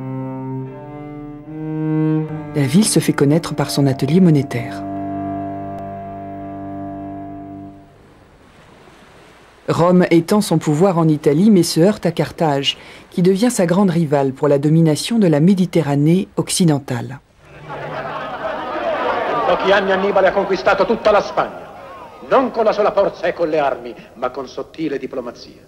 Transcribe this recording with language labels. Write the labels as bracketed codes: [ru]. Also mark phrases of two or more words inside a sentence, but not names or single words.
[fr] La ville se fait connaître par son atelier monétaire. Rome étend son pouvoir en Italie mais se heurte à Carthage, qui devient sa grande rivale pour la domination de la Méditerranée occidentale. [it] In pochi anni Annibale ha conquistato tutta la Spagna, non con la sola forza e con le armi, ma con sottile diplomazia.